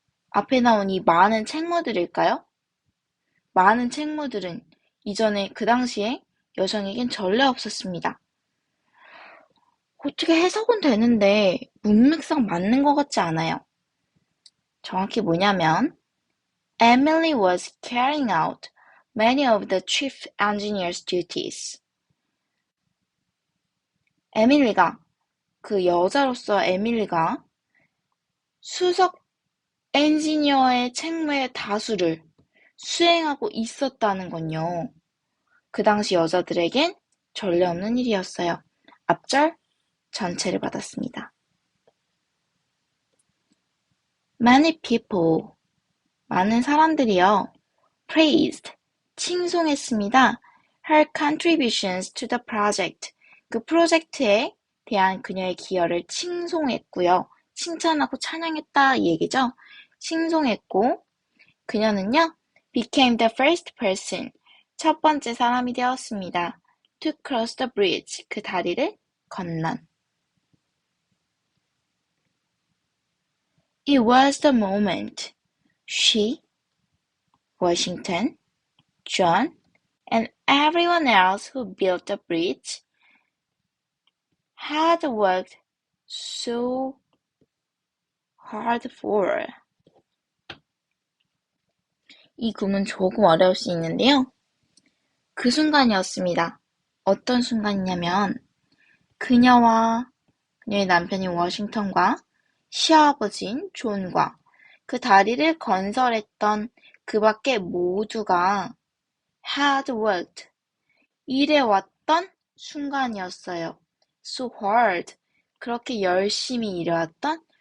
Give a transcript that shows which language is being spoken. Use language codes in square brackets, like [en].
[ko] 앞에 나온 이 많은 책무들일까요? 많은 책무들은 이전에 그 당시에 여성에겐 전례 없었습니다. 어떻게 해석은 되는데 문맥상 맞는 것 같지 않아요. 정확히 뭐냐면 [en] Emily was carrying out many of the chief engineer's duties. [ko] 에밀리가, 그 여자로서 에밀리가 수석 엔지니어의 책무의 다수를 수행하고 있었다는 건요. 그 당시 여자들에겐 전례 없는 일이었어요. 앞절 전체를 받았습니다. [en] Many people, [ko] 많은 사람들이요. [en] praised, [ko] 칭송했습니다. [en] Her contributions to the project, [ko] 그 프로젝트에 대한 그녀의 기여를 칭송했고요. 칭찬하고 찬양했다 이 얘기죠. 칭송했고 그녀는요. [en] became the first person, [ko] 첫 번째 사람이 되었습니다. [en] to cross the bridge, [ko] 그 다리를 건넌. [en] It was the moment she, Washington, John, and everyone else who built the bridge had worked so hard for. [ko] 이 구문 조금 어려울 수 있는데요. 그 순간이었습니다. 어떤 순간이냐면 그녀와 그녀의 남편인 워싱턴과 시아버지인 존과 그 다리를 건설했던 그 밖에 모두가 [en] had worked, [ko] 일해왔던 순간이었어요. [en] So hard, [ko] 그렇게 열심히 일해왔던